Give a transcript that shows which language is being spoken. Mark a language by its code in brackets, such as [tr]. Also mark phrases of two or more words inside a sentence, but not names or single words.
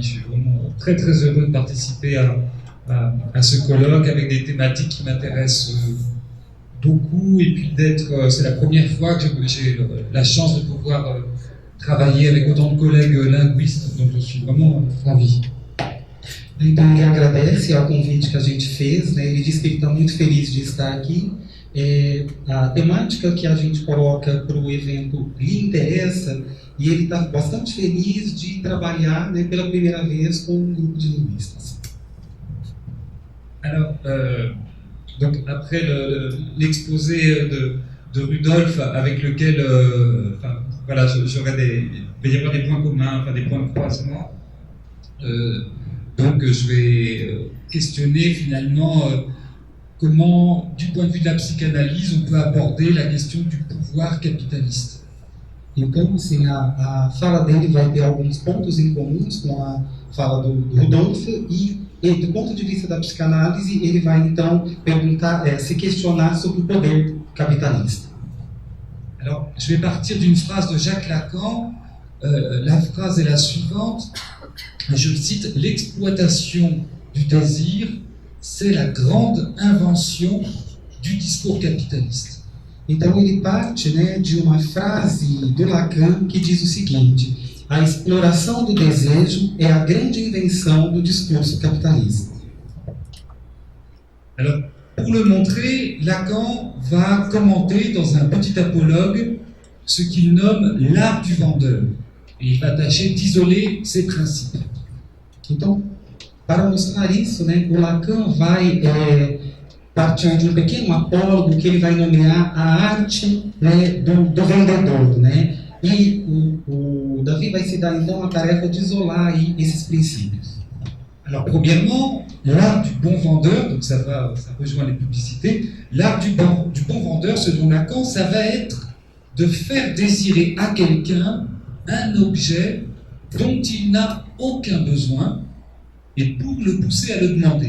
[fr] Je suis vraiment très très heureux de participer à ce colloque avec des thématiques qui m'intéressent beaucoup, et puis c'est la première fois que j'ai la chance de pouvoir travailler avec autant de collègues linguistes, donc je suis vraiment ravi. [pt] Então ele agradece ao convite que a gente fez, né? Ele diz que ele está muito feliz de estar aqui. A temática que a gente coloca para o evento lhe interessa e ele está bastante feliz de trabalhar, né, pela primeira vez com um grupo de linguistas. [fr] Alors, donc après l'exposé de Rudolf, avec lequel voilà, il va y avoir des points communs, enfin des points de croisement. Donc je vais questionner finalement comment, du point de vue de la psychanalyse, on peut aborder la question du pouvoir capitaliste. [pt] Então, assim, a fala dele vai ter alguns pontos em comuns com a fala do Rudolf e do ponto de vista da psicanálise, ele vai então se questionar sobre o poder capitalista. [fr] Alors, je vais partir d'une phrase de Jacques Lacan. La phrase est la suivante. Je cite: l'exploitation du désir, c'est la grande invention du discours capitaliste. [pt] Então ele parte, né, de uma frase do Lacan que diz o seguinte: a exploração do desejo é a grande invenção do discurso capitalista. [fr] Alors, pour le montrer, Lacan va commenter dans un petit apologue ce qu'il nomme l'art du vendeur. Et il va tâcher d'isoler ses principes. [pt] Então, para mostrar isso, né, o Lacan vai partir de um pequeno apólogo que ele vai nomear a arte, né, do vendedor, né? E o Davi vai se dar então a tarefa de isolar aí esses princípios. [fr] Alors, premièrement, l'art du bon vendeur, donc ça rejoint les publicités, l'art du bon vendeur, selon Lacan, ça va être de faire désirer à quelqu'un un objet dont il n'a aucun besoin, et pour le pousser à le demander.